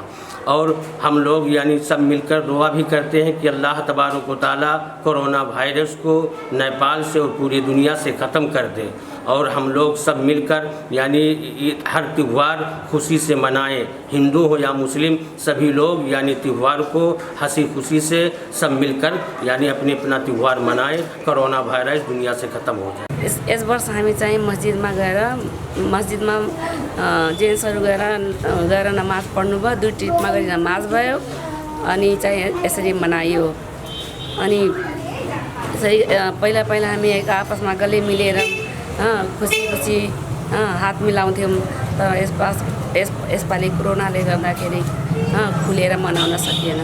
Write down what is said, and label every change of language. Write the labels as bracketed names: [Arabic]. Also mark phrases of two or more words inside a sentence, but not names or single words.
[Hindi] और हम लोग यानी सब मिलकर दुआ भी करते हैं कि [Arabic] الله تبارك وتعالى [Hindi] कोरोना वायरस को नेपाल से और पूरी दुनिया से ख़त्म कर दे। और हम लोग सब मिलकर यानी हर त्यौहार खुशी से मनाएं, हिंदू हो या मुस्लिम, सभी लोग यानी त्यौहार को हंसी खुशी से सब मिलकर यानी अपना त्यौहार मनाएं, कोरोना वायरस दुनिया से ख़त्म हो जाए। [Nepali] यस वर्ष हामी चाहिँ मस्जिदमा जेन्ट्सहरू गएर नमाज पढ्नुभयो, 2 ट्रिपमा गरी नमाज भयो अनि चाहिँ यसरी मनाइयो। अनि यसरी पहिला हामी एक आपसमा गले मिलेर खुसी हात मिलाउँथ्यौँ, तर यसपालि कोरोनाले गर्दाखेरि खुलेर मनाउन सकिएन।